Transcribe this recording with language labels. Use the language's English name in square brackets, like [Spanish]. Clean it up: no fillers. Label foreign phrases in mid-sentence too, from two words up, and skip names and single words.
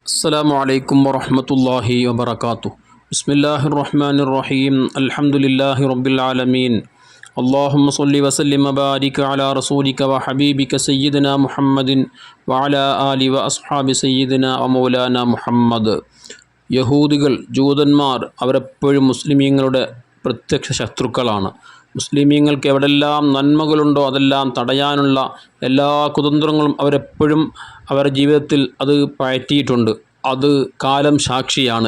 [Arabic] السلام عليكم ورحمة الله وبركاته. بسم الله الرحمن الرحيم. الحمد لله رب العالمين. اللهم صل وسلم وبارك على رسولك وحبيبك سيدنا محمد وعلى آله وأصحاب سيدنا ومولانا محمد. [Malayalam] യഹൂദികൾ ജൂതന്മാർ അവരെപ്പോഴും മുസ്ലിമീങ്ങളുടെ പ്രത്യക്ഷ ശത്രുക്കളാണ്. മുസ്ലിമീങ്ങൾക്ക് എവിടെല്ലാം നന്മകളുണ്ടോ അതെല്ലാം തടയാനുള്ള എല്ലാ കുതന്ത്രങ്ങളും അവരെപ്പോഴും അവരുടെ ജീവിതത്തിൽ അത് പയറ്റിയിട്ടുണ്ട്. അത് കാലം സാക്ഷിയാണ്.